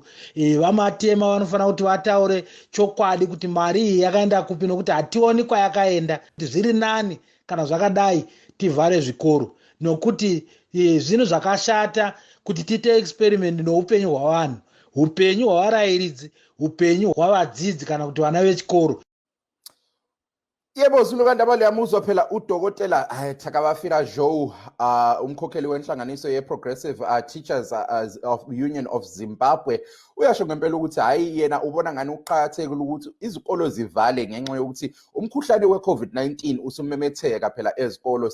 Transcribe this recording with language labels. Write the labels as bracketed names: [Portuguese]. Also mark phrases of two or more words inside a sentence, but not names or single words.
[Shona] Vamatema vanofanira kuti vataure chokwadi kuti mari iyi yakaenda kupi, nokuti hationi kwayakaenda. Zviri nani kana zvakadai tivhare zvikoro, nokuti zvinhu zvakashata kuti tiite experiment noupenyu hwavanhu, upenyu hwavarairidzi, upenyu hwavadzidzi kana kuti vana vechikoro. [North Ndebele] Yebo Zulukanda baliyamuzwa phela udokotela Thakabafira Joe umkhokheli wenhlanganiso ye-Progressive Teachers of Union of Zimbabwe uyasho ngempela ukuthi hayi yena ubona ngani uqhakathekile ukuthi izikolo zivale ngenxa yokuthi umkhuhlane we-COVID-19 usumemetheka phela ezikolo.